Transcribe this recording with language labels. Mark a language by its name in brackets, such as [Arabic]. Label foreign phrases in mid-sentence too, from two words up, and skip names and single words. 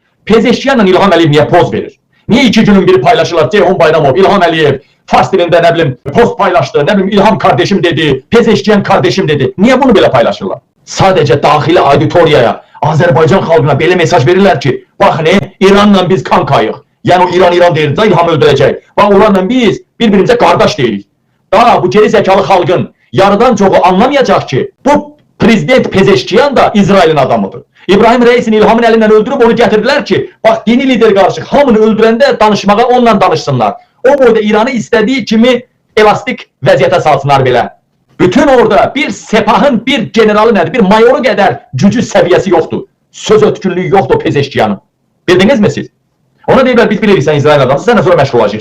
[Turkish] Pezeşkiyanla İlham Əliyev niye poz verir? Niye 2 günün biri paylaşırlar? Ceyhun Bayramov, İlham Əliyev, Fars dilinde ne bileyim post paylaştı, ne bileyim İlham kardeşim dedi, Pezeşkiyan kardeşim dedi. Niye bunu bile paylaşırlar? Sadece dahili auditoriyaya, Azerbaycan halkına böyle mesaj verirler ki, bak ne, İran'la biz kankayıq. Yani o İran deyir de İlhamı öldürecek. Bak onlarla biz birbirimize kardeş deyirik. Daha bu geri zekalı halkın yarıdan çoğu anlamayacak ki, bu prezident Pezeşkiyan da İsrail'in adamıdır. İbrahim Reis'in İlhamın elinden öldürüp onu getirdiler ki, bak dini lider karşı hamını öldürende danışmağa onunla danışsınlar. [Azerbaijani] O boyda İran'ı istediği kimi elastik vəziyyətə salsınlar belə. Bütün orada bir sepahın, bir generalı nədir, bir mayoru qədər gücü səviyyəsi yoxdur. Söz ötkünlüyü yoxdur Pezeşkiyanın. [Turkish] Bildiniz mi siz? [Azerbaijani] Ona deyirlər, biz bilirik sən İsrail adamsın, sənə sonra məşğul olacaq.